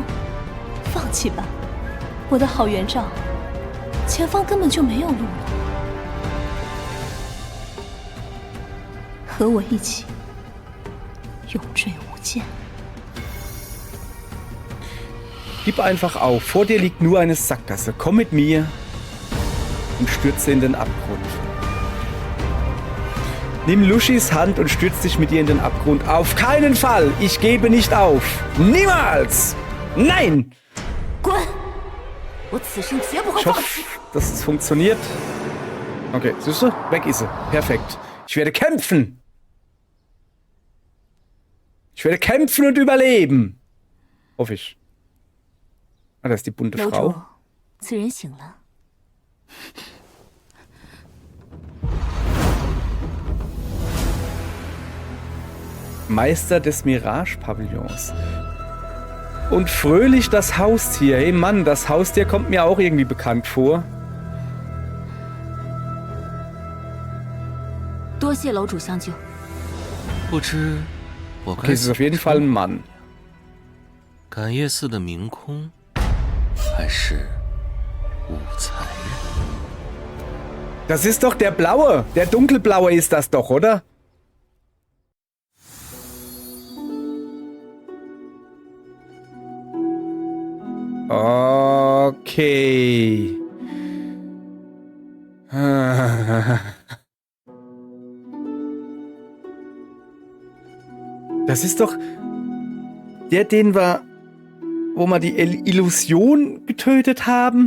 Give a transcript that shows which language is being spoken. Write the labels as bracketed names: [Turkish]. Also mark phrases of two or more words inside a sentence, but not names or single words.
[Chinese] 放弃吧，我的好元照，前方根本就没有路了。和我一起，永坠无间。 [German] Gib einfach auf. Vor dir liegt nur eine Sackgasse. Komm mit mir und stürze in den Abgrund. Nimm Lushis Hand und stürz dich mit ihr in den Abgrund. Auf keinen Fall! Ich gebe nicht auf! Niemals! Nein! [Chinese] 滚！我此生绝不会 [German] Ich [Chinese] 放 [German] hoffe, [Chinese] 弃。 [German] dass es funktioniert. Okay, siehst du? Weg ist sie. Perfekt. Ich werde kämpfen! Ich werde kämpfen und überleben! Hoffe ich. Ah, da ist die bunte [Chinese] 楼主 [German] Frau.， [Chinese] 此人醒了。 [German] Meister des Mirage-Pavillons. Und fröhlich das Haustier. Hey Mann, das Haustier kommt mir auch irgendwie bekannt vor. [Chinese] 多谢楼主相救。不知我 [German] Okay, [Chinese] 该 [German] es ist auf jeden Fall ein Mann. [Chinese] 感业寺的明空，还是武才人？ [German] Das ist doch der Blaue. Der Dunkelblaue ist das doch, oder? Okay. Das ist doch der, den wir, wo wir die Illusion getötet haben?